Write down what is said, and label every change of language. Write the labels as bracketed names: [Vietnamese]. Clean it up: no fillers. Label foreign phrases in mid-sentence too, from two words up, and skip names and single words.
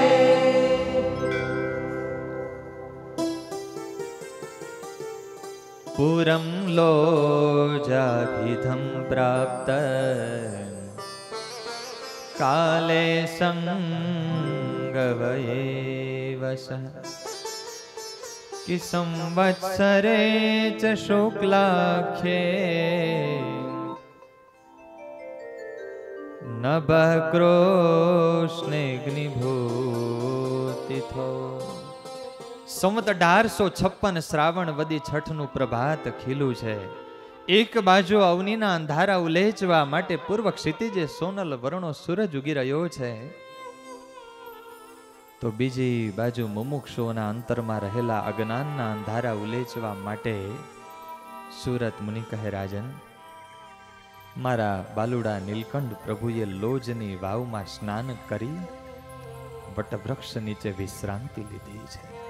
[Sanskrit] પુરમ લોજાભિધમ પ્રાપ્ત કાલે સંગવયેવસ कि संवत्सरे च शुक्लाख्ये नभः कृष्णेऽग्निभूतिथो. [Gujarati] સંવત 1856 શ્રાવણ વદી છઠનું પ્રભાત ખીલું છે. એક બાજુ અવનીના અંધારા ઉલેચવા માટે પૂર્વ ક્ષિતિજે સોનલ વર્ણો સૂરજ ઉગી રહ્યો છે, તો બીજી બાજુ મુમુક્ષુઓના અંતરમાં રહેલા અજ્ઞાનના અંધારા ઉલેચવા માટે સુરત મુનિ કહે, રાજન, મારા બાલુડા નીલકંઠ પ્રભુએ લોજની વાવમાં સ્નાન કરી વટવૃક્ષ નીચે વિશ્રાંતિ લીધી છે.